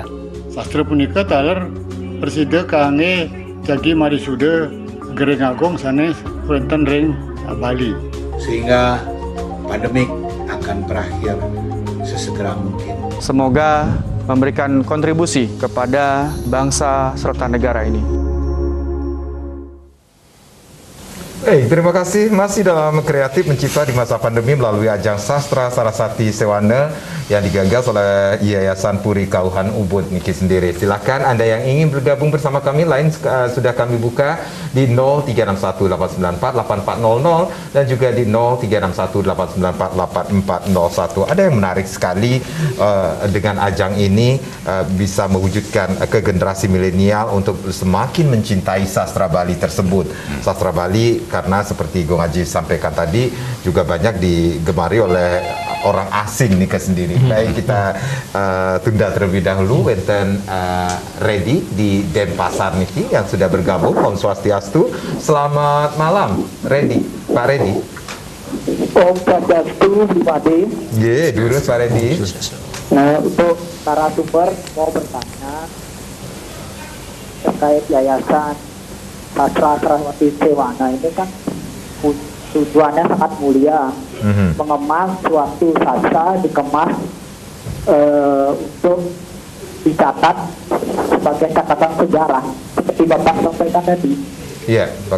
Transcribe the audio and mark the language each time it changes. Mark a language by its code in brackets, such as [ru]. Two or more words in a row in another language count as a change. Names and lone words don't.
[ban] Sastra punika taler persida kangge jagi marisuda Gereng Agung sanes wonten ring Bali, [id] sehingga pandemik akan berakhir sesegera mungkin. Semoga memberikan kontribusi kepada bangsa serta negara ini. Terima kasih, masih dalam kreatif mencipta di masa pandemi melalui ajang Sastra Saraswati Sewana yang digagas oleh Yayasan Puri Kauhan Ubud Niki sendiri. Silakan Anda yang ingin bergabung bersama kami, lain sudah kami buka di 0361894800 dan juga di 0361894841. Ada yang menarik sekali dengan ajang ini, bisa mewujudkan ke generasi milenial untuk semakin mencintai sastra Bali tersebut. Sastra Bali karena seperti Gong Haji sampaikan tadi juga banyak digemari oleh orang asing nih sendiri. Baik, kita tunda terlebih dahulu. Wenten Reddy di Denpasar niki yang sudah bergabung. Om Swastiastu. Selamat malam, Reddy. Pak Reddy. Om Swastiastu, Bupati. Durus Pak Reddy. Untuk para sumber mau bertanya terkait yayasan Sastra Saraswati Sewana ini kan tujuannya sangat mulia, mengemas suatu sastra, dikemas untuk dicatat sebagai catatan sejarah seperti Bapak sampaikan tadi.